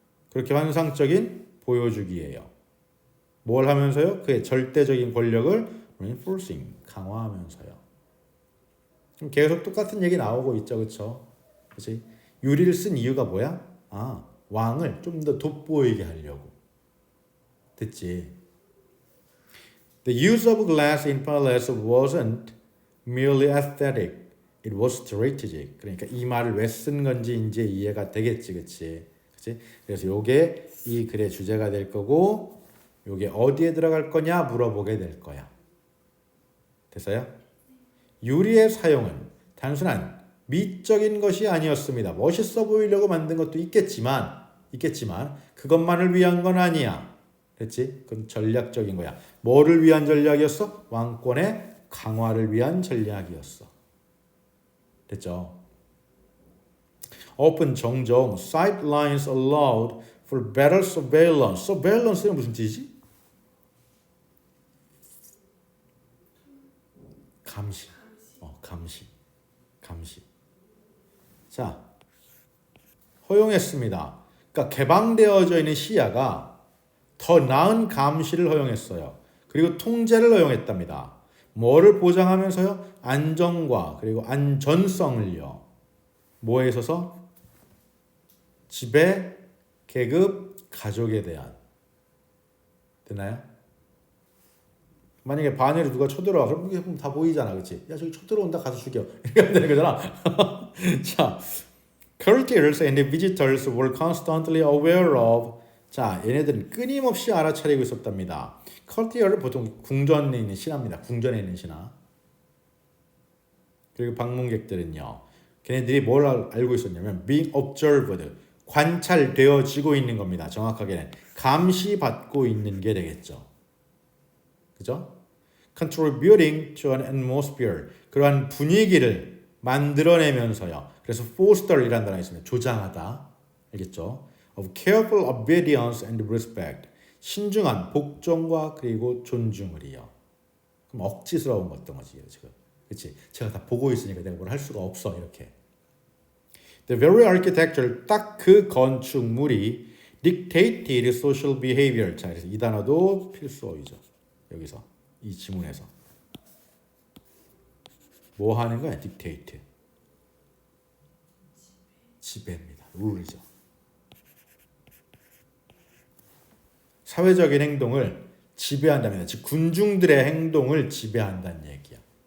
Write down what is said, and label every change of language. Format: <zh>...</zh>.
<ko>그렇게 환상적인 보여주기예요. 뭘 하면서요? 그의 절대적인 권력을 reinforcing, 강화하면서요. 계속 똑같은 얘기 나오고 있죠. 그렇죠? 그렇지? 유리를 쓴 이유가 뭐야? 아, 왕을 좀 더 돋보이게 하려고. 됐지?</ko> <en>The use of glass in palace wasn't merely aesthetic. It was strategic.</en> <ko>그러니까 이 말을 왜 쓴 건지 이제 이해가 되겠지. 그렇지? 그렇지? 그래서 요게 이 글의 주제가 될 거고 요게 어디에 들어갈 거냐 물어보게 될 거야. 됐어요? 유리의 사용은 단순한 미적인 것이 아니었습니다. 멋있어 보이려고 만든 것도 있겠지만 그것만을 위한 건 아니야. 됐지? 그건 전략적인 거야. 뭐를 위한 전략이었어? 왕권의 강화를 위한 전략이었어. 됐죠?</ko> <en>often</en> <ko>종종</ko> <en>sidelines allowed for better surveillance.</en> <ko>surveillance는 무슨 뜻이지? 감시. 감시. 자, 허용했습니다. 그러니까 개방되어져 있는 시야가 더 나은 감시를 허용했어요. 그리고 통제를 허용했답니다. 뭐를 보장하면서요? 안정과 그리고 안전성을요. 뭐에 있어서? 지배, 계급, 가족에 대한. 되나요? 만약에 반열에 누가 쳐들어와 그럼 이게 다 보이잖아. 그렇지? 야 저기 쳐들어온다 가서 죽여. 이렇게 하면 되는 거잖아.</ko> <en>자, courtiers and visitors were constantly aware of.</en> <ko>자, 얘네들은 끊임없이 알아차리고 있었답니다. courtier를 보통 궁전에 있는 신하입니다. 궁전에 있는 신하. 그리고 방문객들은요. 걔네들이 뭘 알고 있었냐면</ko> <en>being observed,</en> <ko>관찰되어지고 있는 겁니다. 정확하게는 감시받고 있는 게 되겠죠. 그죠?</ko> <en>contributing to an atmosphere,</en> <ko>그러한 분위기를 만들어내면서요. 그래서 foster이라는 단어가 있습니다. 조장하다. 알겠죠?</ko> <en>of careful obedience and respect,</en> <ko>신중한 복종과 그리고 존중을이요. 그럼 억지스러운 어떤 거지 지금. 그렇지? 제가 다 보고 있으니까 내가 뭘 할 수가 없어 이렇게.</ko> <en>The very architecture,</en> <ko>딱 그 건축물이</ko> <en>dictated social behavior.</en> <ko>자, 그래서 이 단어도 필수어이죠. 여기서 이 지문에서 뭐 하는 거야?</ko> <en>dictate.</en> <ko>지배입니다. 룰이죠. 사회적인 행동을 지배한다면, 즉 군중들의 행동을 지배한다는 얘기야.</ko>